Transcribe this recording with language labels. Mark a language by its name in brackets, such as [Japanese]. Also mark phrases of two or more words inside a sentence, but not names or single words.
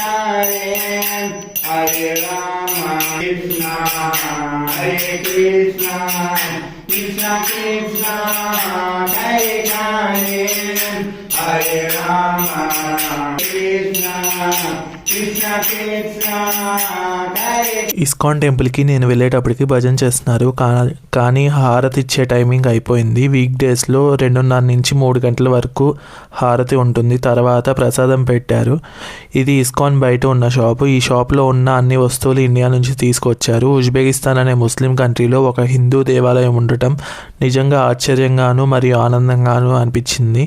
[Sanskrit] हरे, हरे राम, कृष्ण, हरे कृष्ण, कृष्ण कृष्ण, हरे हरे, हरे राम, कृष्ण, कृष्ण कृष्ण, हरे. [Telugu] ఇస్కాన్ టెంపుల్కి నేను వెళ్ళేటప్పటికి భజన చేస్తున్నారు. కానీ హారతి ఇచ్చే టైమింగ్ అయిపోయింది. [English] week daysలో [Telugu] 2:30 నుంచి 3 గంటల వరకు హారతి ఉంటుంది. తర్వాత ప్రసాదం పెట్టారు. ఇది ఇస్కాన్ బయట ఉన్న షాపు. ఈ షాప్లో ఉన్న అన్ని వస్తువులు ఇండియా నుంచి తీసుకొచ్చారు. ఉజ్బెకిస్తాన్ అనే [English] Muslim countryలో [Telugu] ఒక హిందూ దేవాలయం ఉండటం నిజంగా ఆశ్చర్యంగాను మరియు ఆనందంగాను అనిపించింది.